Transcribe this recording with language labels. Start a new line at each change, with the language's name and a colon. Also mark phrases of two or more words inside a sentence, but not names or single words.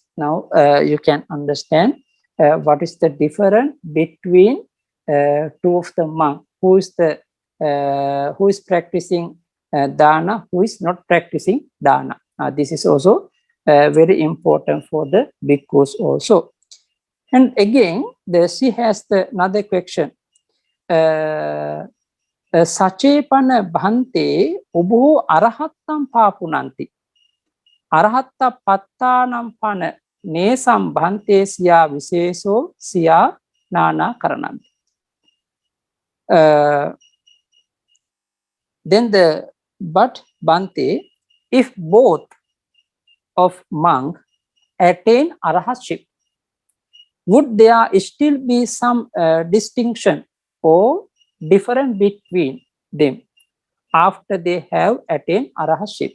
English: Now you can understand what is the difference between two of the monks, who is practicing dana, who is not practicing dana. This is also very important for the bhikkhus also. And again, she has another question.
Pali: Sachepana bhante ubo arahattam papunanti. Arahatta pattanam pana nesam bhante siya viseso siya nana karananti.
English: But bhante, if both of monk attain arahatship, would there still be some distinction or difference between them after they have attained arahatship?